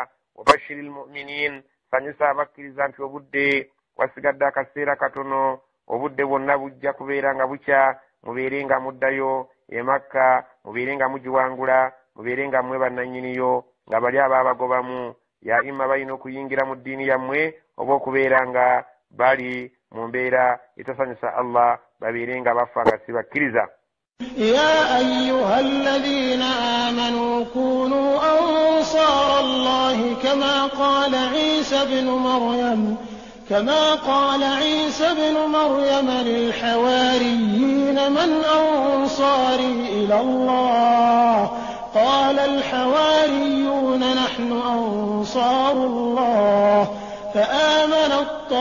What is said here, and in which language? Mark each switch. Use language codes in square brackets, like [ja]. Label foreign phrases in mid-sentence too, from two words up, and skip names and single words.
[ar] وبشر المؤمنين [lg] sanyusa abakkiriza nti obudde wasigadde akaseera katono obudde bwonna bujja kubeera nga bukya mubeere nga muddayo e Makka mubeere nga mugiwangula mubeere nga mmwe bannannyiniyo nga bali ababagobamu ya imma balina okuyingira mu ddiini yammwe oba okubeera nga bali mu mbeera etasanyusa Allah babeere nga bafa nga si bakkiriza. [ar] يا أيها الذين آمنوا كونوا أنصار الله كما قال عيسى بن مريم للحواريين من أنصاري إلى الله قال الحواريون نحن أنصار الله فآمنت